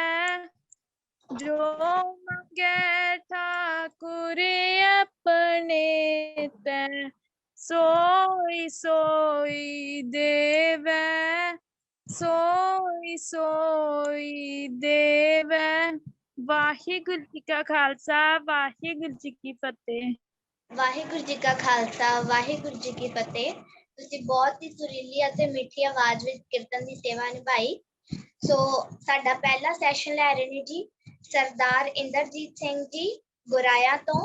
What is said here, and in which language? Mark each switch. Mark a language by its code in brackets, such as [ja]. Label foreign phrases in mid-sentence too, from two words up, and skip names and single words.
[pa] ਜੋ ਮਾਂਗੇ ਠਾਕੁਰ ਅਪਨੇ ਤੇ ਸੋਈ ਸੋਈ ਦੇਵੈ। ਸੋਈ ਸੋਈ ਦੇਵੈ। ਵਾਹਿਗੁਰੂ ਜੀ ਕਾ ਖਾਲਸਾ ਵਾਹਿਗੁਰੂ ਜੀ ਕੀ ਫਤਿਹ। ਵਾਹਿਗੁਰੂ ਜੀ ਕਾ ਖਾਲਸਾ ਵਾਹਿਗੁਰੂ ਜੀ ਕੀ ਫਤਿਹ। ਤੁਸੀਂ ਬਹੁਤ ਹੀ ਸੁਰੀਲੀ ਅਤੇ ਮਿੱਠੀ ਆਵਾਜ਼ ਵਿੱਚ ਕੀਰਤਨ ਦੀ ਸੇਵਾ ਨਿਭਾਈ। ਸੋ ਸਾਡਾ ਪਹਿਲਾ ਸੈਸ਼ਨ ਲੈ ਰਹੇ ਨੇ ਜੀ ਸਰਦਾਰ ਇੰਦਰਜੀਤ ਸਿੰਘ ਜੀ ਗੁਰਾਇਆ ਤੋਂ।